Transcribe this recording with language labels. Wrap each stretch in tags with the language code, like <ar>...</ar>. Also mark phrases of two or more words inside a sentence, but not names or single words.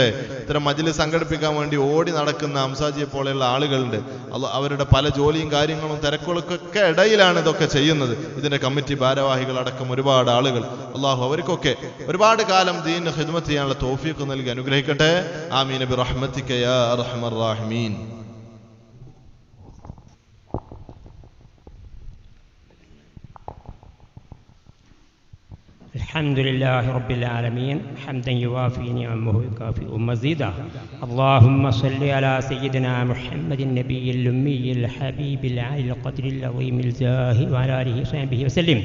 <ml>ഇത്തരം മജ്ലിസ് സംഘടിപ്പിക്കാൻ വേണ്ടി ഓടി നടക്കുന്ന അംസാജിയെ പോലെയുള്ള ആളുകളുണ്ട്. അവരുടെ പല ജോലിയും കാര്യങ്ങളും തിരക്കുകൾക്കൊക്കെ ഇടയിലാണ് ഇതൊക്കെ ചെയ്യുന്നത്. ഇതിന്റെ കമ്മിറ്റി ഭാരവാഹികൾ അടക്കം ഒരുപാട് ആളുകൾ, അള്ളാഹു അവർക്കൊക്കെ ഒരുപാട് കാലം ദീനിന് ഖിദ്മത്ത് ചെയ്യാനുള്ള തൗഫീഖ് നൽകി അനുഗ്രഹിക്കട്ടെ.</ml> <ar>آمين برحمتك يا أرحم الراحمين. الحمد لله رب العالمين حمدا يوافي نعمه ويكافئ مزيدا. اللهم صل على سيدنا محمد النبي الأمي الحبيب العالي القدر العظيم الجاه وعلى آله وصحبه وسلم.</ar>